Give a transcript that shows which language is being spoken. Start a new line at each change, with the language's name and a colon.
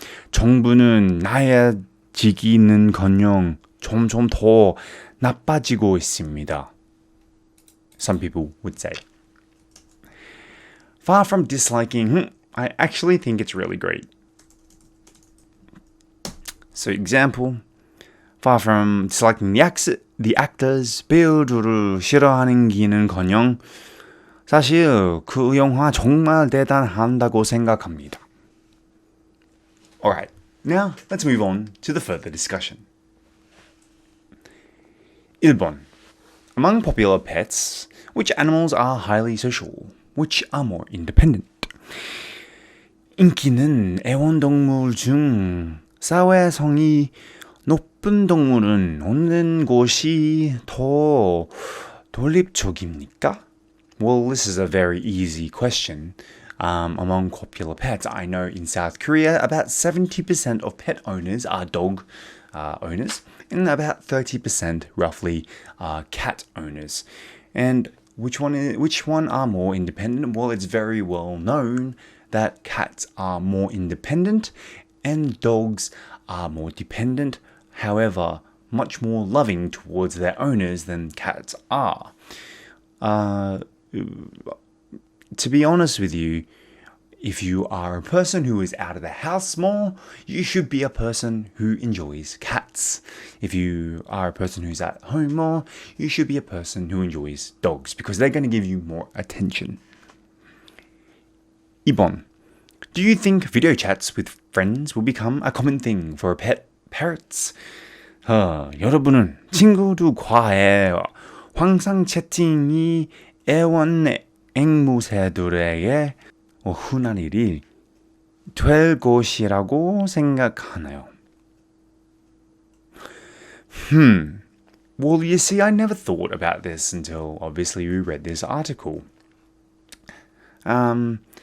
Korean: 정부는 나아지기는커녕 점점 더 나빠지고 있습니다.
English: Some people would say. Far from disliking, I actually think it's really great. So example, far from disliking the actors,
Korean: 배우들을 싫어하는기는커녕 사실 그 영화 정말 대단하다고 생각합니다.
English: Alright, now let's move on to the further discussion.
Korean: 1번.
English: Among popular pets, which animals are highly social? Which are more independent?
Korean: 인기는 애완동물 중 사회성이 높은 동물은 어느 곳이 더 독립적입니까?
English: Well, this is a very easy question. Among popular pets, I know in South Korea, about 70% of pet owners are dog owners, and about 30% roughly are cat owners. And which one are more independent? Well, it's very well known that cats are more independent and dogs are more dependent, however, much more loving towards their owners than cats are. To be honest with you, if you are a person who is out of the house more, you should be a person who enjoys cats. If you are a person who's at home more, you should be a person who enjoys dogs because they're going to give you more attention.
Korean: 2번.
English: Do you think video chats with friends will become a common thing for parrots?
Korean: 여러분은 친구들과의 화상 채팅이 애완 앵무새들에게 흔한 일이 될 것이라고 생각하나요?
English: Well, you see, I never thought about this until obviously we read this article. No.